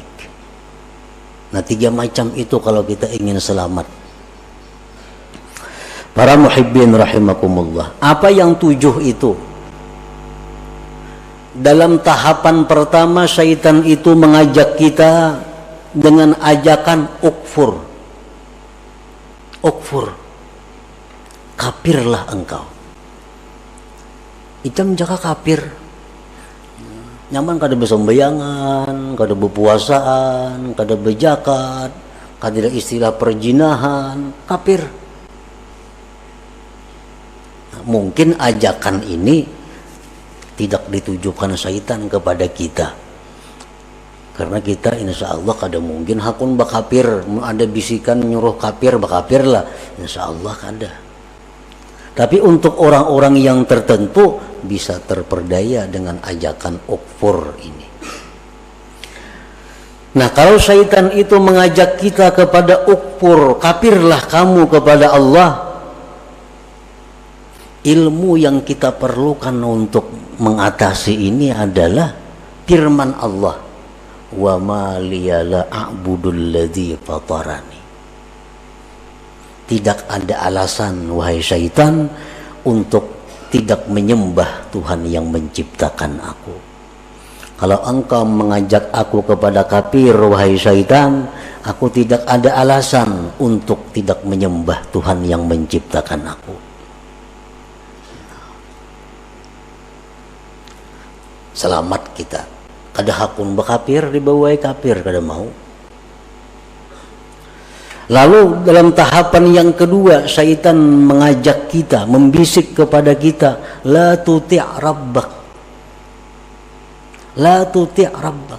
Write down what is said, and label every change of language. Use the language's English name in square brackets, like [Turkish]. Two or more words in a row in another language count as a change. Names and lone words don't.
[Indonesian] Nah, 3 macam itu kalau kita ingin selamat. Para [Arabic] محبين رحمكم الله, [Indonesian] apa yang 7 itu? Dalam tahapan pertama, syaitan itu mengajak kita dengan ajakan ukfur. Ukfur, kafirlah engkau. [Banjar] Itam jaka kafir, nyaman kada besembayangan, kada berpuasaan, kada berzakat, kada istilah perjinahan, kafir. [Indonesian] Mungkin ajakan ini tidak ditujukan syaitan kepada kita, karena kita [Arabic] إن شاء الله [Banjar] kada mungkin hakun bakapir, [Indonesian] ada bisikan nyuruh kafir bakapir lah, [Arabic] إن شاء الله [Indonesian] kada. Tapi untuk orang-orang yang tertentu bisa terperdaya dengan ajakan ukfur ini. Nah, kalau syaitan itu mengajak kita kepada ukfur, kafirlah kamu kepada Allah, ilmu yang kita perlukan untuk mengatasi ini adalah firman Allah, [Arabic] وما لي لا أعبد الذي فطرني. [Indonesian] Tidak ada alasan wahai syaitan untuk tidak menyembah Tuhan yang menciptakan aku. Kalau engkau mengajak aku kepada kafir wahai syaitan, aku tidak ada alasan untuk tidak menyembah Tuhan yang menciptakan aku. Selamat kita. [Banjar] Kada hakun bekafir dibawai kafir kada mau. [Indonesian] Lalu dalam tahapan yang kedua, syaitan mengajak kita, membisik kepada kita, [Arabic] لا تطع ربك. لا تطع ربك.